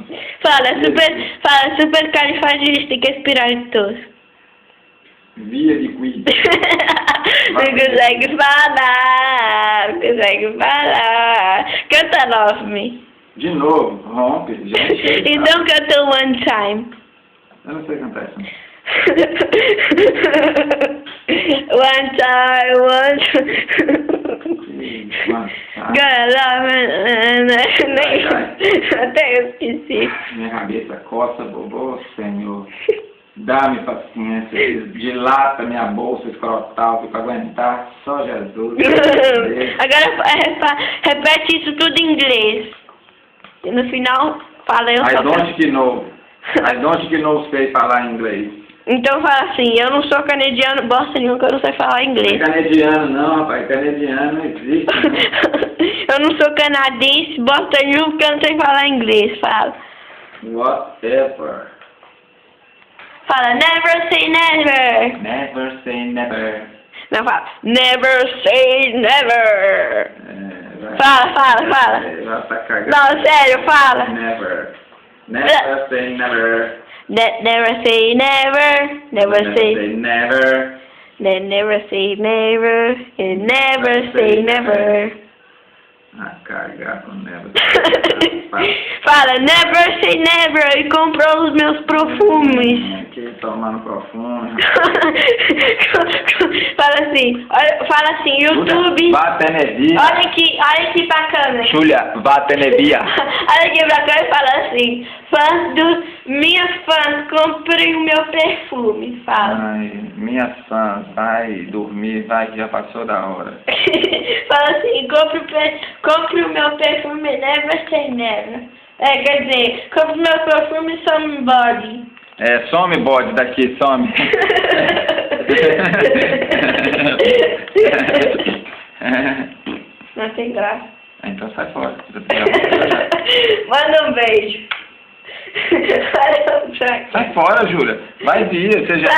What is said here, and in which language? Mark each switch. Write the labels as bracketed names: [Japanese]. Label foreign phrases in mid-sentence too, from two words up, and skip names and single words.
[Portuguese] Fala, supercalifragilisticexpialidocious. Via de Queen. Não consegue falar. Canta Love Me. De novo, rompe, gente. Então canta One Time. Eu não sei cantar isso. [English] One time. Gonna love me. [Portuguese] Até eu esqueci. Minha cabeça coça, bobô, Senhor. Dá-me paciência, dilata minha bolsa escrotal, fico aguentar, só Jesus. Agora repete isso tudo em inglês. E no final fala eu [English] I don't know [Portuguese] sei falar inglês. Então fala assim, eu não sou canadiano, bosta nenhuma que eu não sei falar inglês. Canadiano não, rapaz, canadiano não existe. Eu não sou canadense, bosta nenhuma que eu não sei falar inglês, fala. [English] Whatever. [Portuguese] Fala, [English] never say never. Never say never. [Portuguese] Não, fala, [English] never say never. [Portuguese] Fala. Vai pra cagar. Não, sério, fala. [English] Never. Never say never. Never say never. Never say never. Never say never. Never say never. [Portuguese] Ah, cagar com never. Fala, [English] never say never. [Portuguese] E comprou os meus perfumes. Aqui, tomando perfume. Fala assim, YouTube. Vá Tenebia. Olha aqui pra câmera. Julia, vá Tenebia. Olha aqui pra câmera e fala assim, minhas fãs, comprem o meu perfume. Fala. Ai, minhas fãs, vai dormir, vai que já passou da hora. Fala assim, compre o meu perfume, [English] never say never. [Portuguese] Quer dizer, compre o meu perfume, [English] somebody. [Portuguese] Some bode daqui, some. Não tem graça. Então sai fora. Manda um beijo. Sai fora, Júlia. Vai vir. Você já...